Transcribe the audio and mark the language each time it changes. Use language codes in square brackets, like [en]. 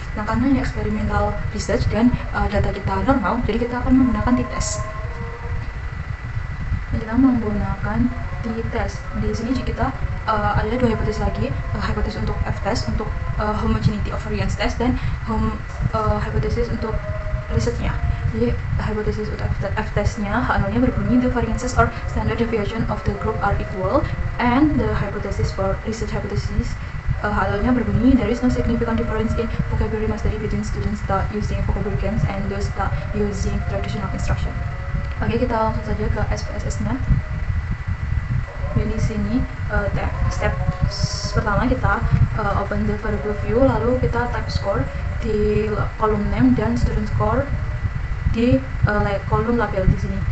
[id] Nah, karena ini experimental research dan data kita normal, jadi kita akan menggunakan t-test. kita menggunakan t-test. Di sini kita ada dua hipotesis lagi, hipotesis untuk f-test untuk homogeneity of variance test dan hipotesis untuk risetnya. Jadi hipotesis untuk f-testnya H0-nya berbunyi [en] the variances or standard deviation of the group are equal, and the hypothesis for research hypothesis [id] H0-nya berbunyi [en] there is no significant difference in vocabulary mastery between students that using vocabulary games and those that using traditional instruction. [id] Oke, kita langsung saja ke SPSS-nya. Jadi di sini step pertama kita [en] open the variable view, [id] lalu kita [en] type score [id] di kolom name dan student score di kolom label di sini.